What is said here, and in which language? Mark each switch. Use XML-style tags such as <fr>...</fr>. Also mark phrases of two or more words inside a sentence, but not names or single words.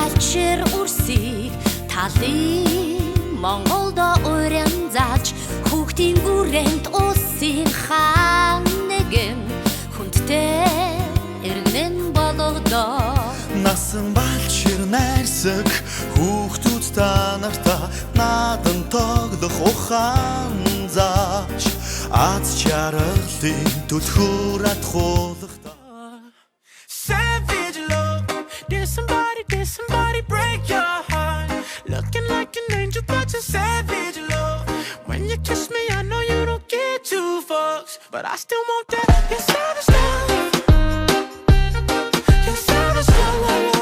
<mn>Балшир үрсийг талын Монголдо уран зааж хүүхдийн бүрээнд улсын хаан нэгэн хүндтэй иргэн болгодоо. Насан Балшир найрсаг хүүхдүүд та нартаа надан тоглох ухаан зааж аз жаргалын түлхүүр атхуулахдаа.</mn> <en>Savage love, did somebody break your heart? Looking like an angel, but you're savage love. When you kiss me, I know you don't get two fucks, but I still want that. You're savage love. You're savage love.</en>